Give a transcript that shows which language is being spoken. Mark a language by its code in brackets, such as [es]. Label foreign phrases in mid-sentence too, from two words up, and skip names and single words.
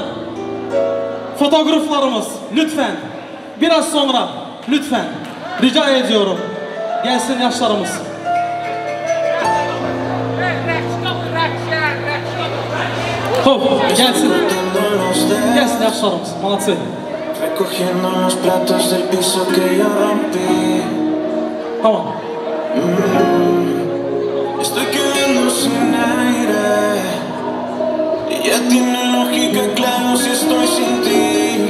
[tr] Fotoğraflarımız lütfen. Biraz sonra lütfen. Rica ediyorum. Gelsin yaşlarımız. Hop, gelsin. Gelsin yaşlarımız. Malatsi. [es] Recogiendo los platos del piso que yo rompí. [tr] Tamam. [es] Estoy quedando sin aire. Y ya tiene lógica, claro, si estoy sin ti.